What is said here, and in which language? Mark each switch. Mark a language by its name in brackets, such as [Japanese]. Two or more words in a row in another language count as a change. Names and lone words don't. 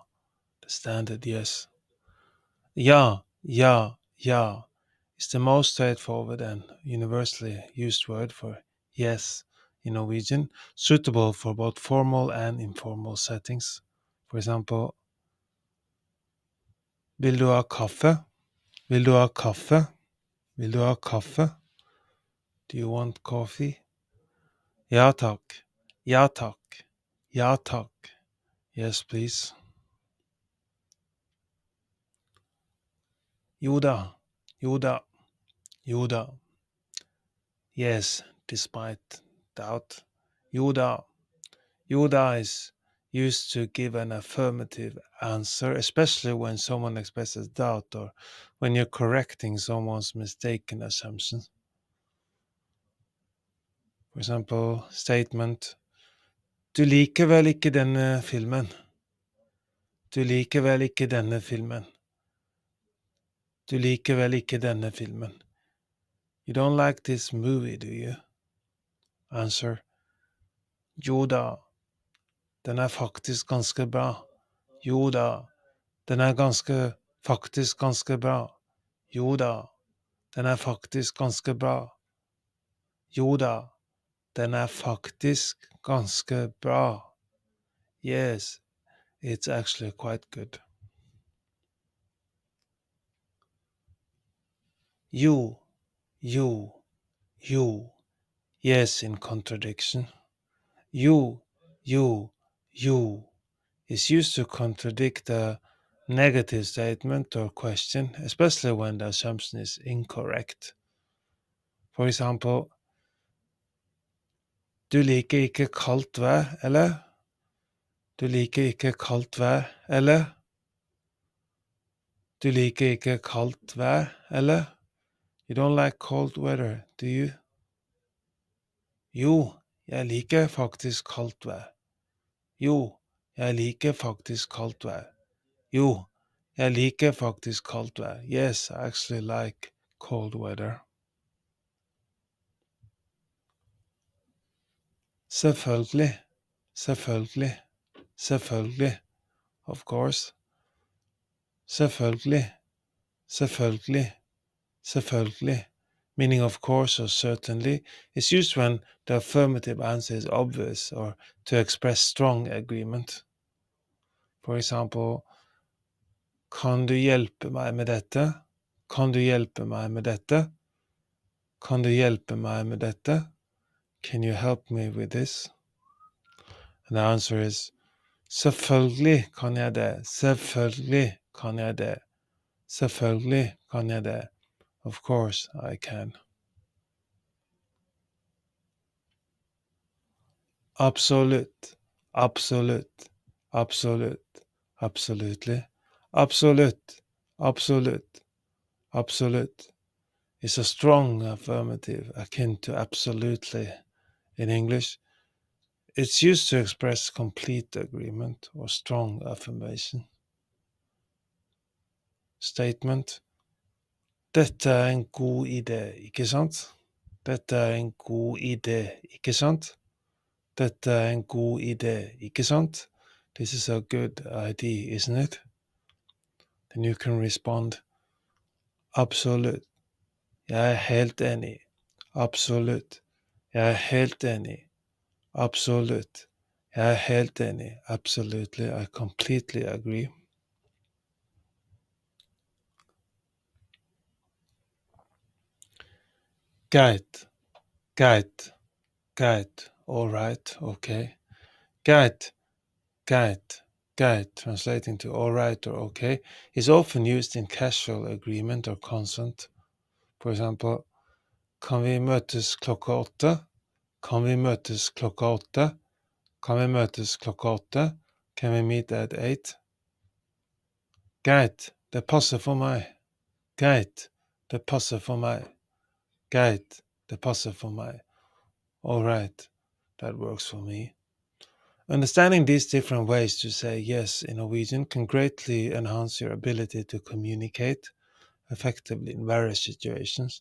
[English] The standard yes. [Norwegian] Ja, ja, ja [English] is the most straightforward and universally used word for yes in Norwegian, suitable for both formal and informal settings. For example, [Norwegian] vil du ha kaffe? Vil du ha kaffe? Vil du ha kaffe? [English] Do you want coffee? [Norwegian] Ja takk. Ja takk. Ja takk. [English] Yes, please. [Norwegian] Jo da. Jo da. Jo da. [English] Yes, despite doubt. [Norwegian] Jo da. Jo da [English] is used to give an affirmative answer, especially when someone expresses doubt or when you're correcting someone's mistaken assumptions. For example, statement [Norwegian] Du liker vel ikke denne filmen? Du liker vel ikke denne filmen? Du liker vel ikke denne filmen? [English] You don't like this movie, do you? [Norwegian] Answer Jo da, den er faktisk ganske bra. Jo da, den er faktisk ganske bra. Jo da, den er faktisk ganske bra. Jo da, den er faktisk ganske bra. [English] Yes, it's actually quite good. You, you, you. Yes, in contradiction. You is used to contradict a negative statement or question, especially when the assumption is incorrect. For example, [Norwegian] Du liker ikke kaldt vær, eller? Du liker ikke kaldt vær, eller? Du liker ikke kaldt vær, eller? [English] You don't like cold weather, do you? [Norwegian] Jo, jeg liker faktisk kaldt vær. Jo, jeg liker faktisk kaldt vær. Jo, jeg liker faktisk kaldt vær. [English] Yes, I actually like cold weather. [Norwegian] Selvfølgelig, selvfølgelig, selvfølgelig, [English] of course. [Norwegian] Selvfølgelig, selvfølgelig, selvfølgelig, [English] meaning of course or certainly, is used when the affirmative answer is obvious or to express strong agreement. For example, [Norwegian] Kan du hjelpe meg med dette? Kan du hjelpe meg med dette? Kan du hjelpe meg med dette? [English] Can you help me with this? And the answer is [Norwegian] Selvfølgelig kan jeg det. Selvfølgelig kan jeg det. Selvfølgelig kan jeg det. [English] Of course I can. [Norwegian] Absolutt. Absolutt. Absolutt. Absolutely. Absolutt. Absolutt. [English] Absolute is a strong affirmative akin to absolutely in English. It's used to express complete agreement or strong affirmation. [Norwegian] Statement Dette er en god idé, ikke sant? Dette er en god idé, ikke sant? Dette er en god idé, ikke sant? [English] This is a good idea, isn't it? Then you can respond Absolutt. [Norwegian] Jeg er helt enig. Absolutt. Jeg er helt enig. Absolutt. Jeg er helt enig. [English] Absolutely. I completely agree. [Norwegian] Greit. Greit. Greit. [English] All right. Okay. [Norwegian] Greit. Greit. Greit, [English] translating to all right or okay, is often used in casual agreement or consent. For example, [Norwegian] Kan vi møtes klokka 8? Kan vi møtes klokka 8? Kan vi møtes klokka 8? [English] Can we meet at 8? [Norwegian] Greit, det passer for meg. Greit, det passer for meg. Greit, det passer for meg. [English] All right, that works for me. Understanding these different ways to say yes in Norwegian can greatly enhance your ability to communicate effectively in various situations.